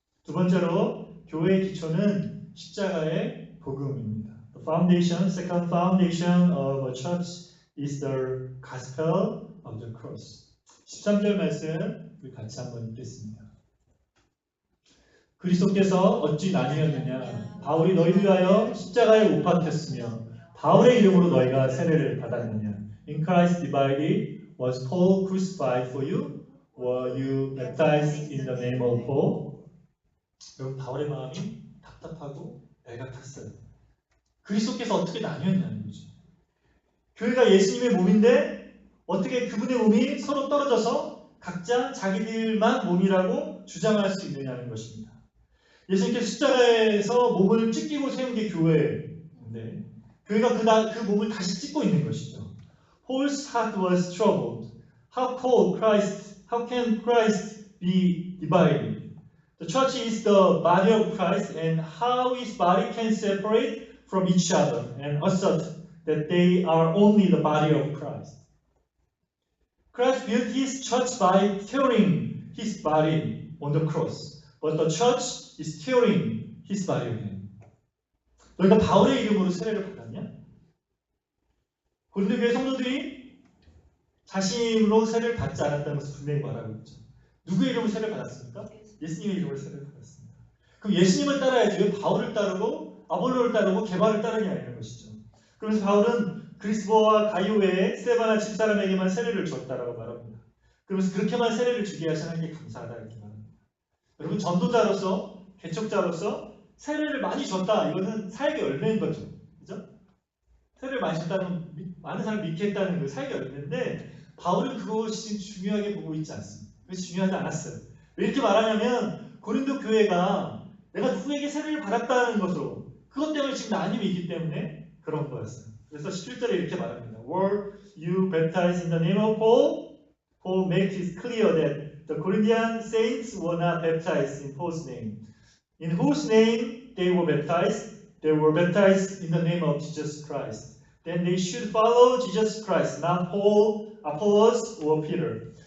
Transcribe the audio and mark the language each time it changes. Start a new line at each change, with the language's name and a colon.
Korean: 두 번째로 교회의 기초는 십자가의 복음입니다.
English: The foundation, second foundation of a church is the gospel of the cross.
Korean: 13절 말씀 우리 같이 한번 읽겠습니다. 그리스도께서 어찌 나뉘었느냐? 바울이 너희를 위하여 십자가에 못 박혔으며 바울의 이름으로 너희가 세례를 받았느냐?
English: In Christ divided, was Paul crucified for you? Were you baptized in the name of Paul?
Korean: 여러분, 바울의 마음이 답답하고 애가 탔어요. 그리스도께서 어떻게 나뉘었냐는 거죠. 교회가 예수님의 몸인데 어떻게 그분의 몸이 서로 떨어져서 각자 자기들만 몸이라고 주장할 수 있느냐는 것입니다. 예수님께서 십자가에서 몸을 찢기고 세운 게 교회인데 교회가 그 몸을 다시 찢고 있는 것이죠.
English: Paul's heart was troubled. How can Christ be divided? The church is the body of Christ, and how his body can separate from each other and assert that they are only the body of Christ. Christ built his church by tearing his body on the cross, but the church is tearing his body again.
Korean: 너희가 바울의 이름으로 세례를 받았냐? 고린도 교회 성도들이 자신으로 세례를 받지 않았다는 것을 분명히 말하고 있죠. 누구의 이름으로 세례를 받았습니까? 예수님의 이름으로 세례를 받았습니다. 그럼 예수님을 따라야지 왜 바울을 따르고 아볼로를 따르고 게바를 따르냐 이런 것이죠. 그러면서 바울은 그리스도와 가이오 외에 스데반나 집사람에게만 세례를 줬다라고 말합니다. 그러면서 그렇게만 세례를 주게 하신 하나님께 감사하다 이렇게 말합니다. 여러분 전도자로서 개척자로서 세례를 많이 줬다. 이거는 사역의 열매인 거죠. 그죠? 세례를 많이 줬다는 많은 사람을 믿게 했다는 그 사역의 열매인데 바울은 그것이 중요하게 보고 있지 않습니다. 그것이 중요하지 않았어요. 왜 이렇게 말하냐면 고린도 교회가 내가 누구에게 세례를 받았다는 것으로 그것 때문에 지금 나님이 있기 때문에 그런 거였어요. 그래서 17절에 이렇게 말합니다.
English: Were you baptized in the name of Paul? Paul makes it clear that the Corinthian saints were not baptized in Paul's name. In whose name they were baptized? They were baptized in the name of Jesus Christ. Then they should follow Jesus Christ, not Paul, Apollos, or Peter.